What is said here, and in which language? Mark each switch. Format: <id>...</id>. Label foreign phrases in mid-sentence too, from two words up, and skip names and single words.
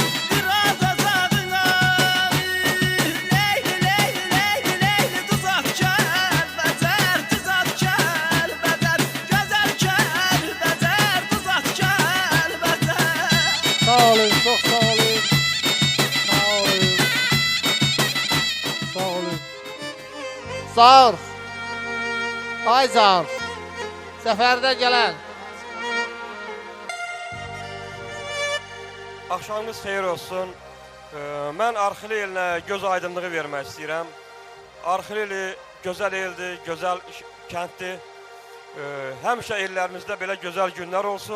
<az>Biraz azadına Leyli leyli leyli leyli tuzak kəlbətər Tuzak kəlbətər Gözəl kəlbətər Tuzak kəlbətər</az> <tr>Sağ olun, çok sağ olun. Sağ olun. Sağ olun. Sağ ol. Ay sağ ol. Seferde gelen.</tr> <az>Axşamınız xeyir olsun. Mən Arxili elinə göz aydınlığı vermək istəyirəm. Arxili gözəl eldir, gözəl kənddir. Həmişə ellərimizdə belə gözəl günlər olsun.</az>